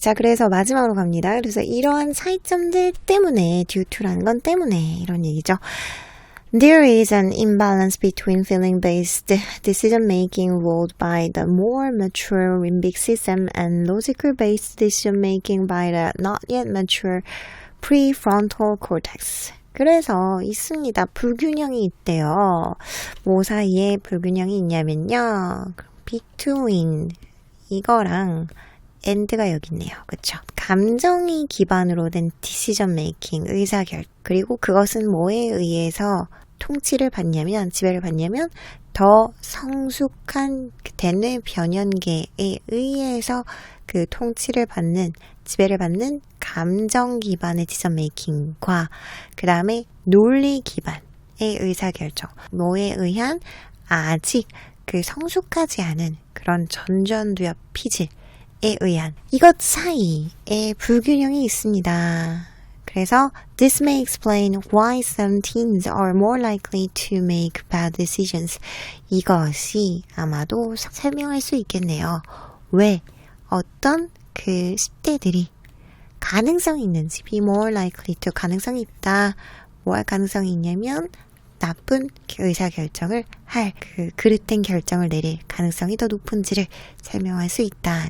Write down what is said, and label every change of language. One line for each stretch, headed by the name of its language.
Korean: 자, 그래서 마지막으로 갑니다. 그래서 이러한 차이점들 때문에, due to라는 건 때문에, 이런 얘기죠.
English: There is an imbalance between feeling-based decision-making ruled by the more mature limbic system and logical-based decision-making by the not yet mature prefrontal cortex.
Korean: 그래서 있습니다. 불균형이 있대요. 뭐 사이에 불균형이 있냐면요. between 이거랑 and가 여기 있네요. 그쵸? 감정이 기반으로 된 decision making, 의사결. 그리고 그것은 뭐에 의해서 통치를 받냐면, 지배를 받냐면, 더 성숙한 대뇌 변연계에 의해서 그 통치를 받는, 지배를 받는 감정 기반의 decision making과 그 다음에 논리 기반의 의사결정. 뭐에 의한 아직 그 성숙하지 않은 그런 전전두엽 피질 에 의한 이것 사이에 불균형이 있습니다. 그래서
English: this may explain why some teens are more likely to make bad decisions.
Korean: 이것이 아마도 설명할 수 있겠네요. 왜 어떤 그 10대들이 가능성이 있는지 be more likely to 가능성이 있다. 뭐 할 가능성이 있냐면 나쁜 의사결정을 할 그 그릇된 결정을 내릴 가능성이 더 높은지를 설명할 수 있다.